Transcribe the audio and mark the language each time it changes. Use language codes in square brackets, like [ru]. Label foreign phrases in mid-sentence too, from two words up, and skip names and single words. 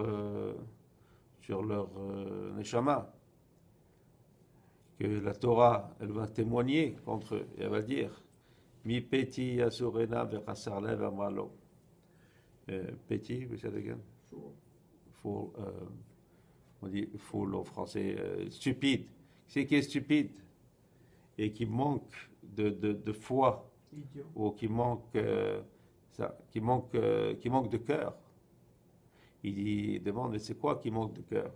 [fr] neshama, que la Torah, elle va témoigner contre eux, et elle va dire, [he] מי פתי יסור הנה וחסר לב אמרה לו. [fr] Petit, vous savez again? Fool, on dit fool en français, stupide. C'est qui est stupide et qui manque de foi, idiot, ou qui manque de cœur. Il demande, mais c'est quoi qui manque de cœur?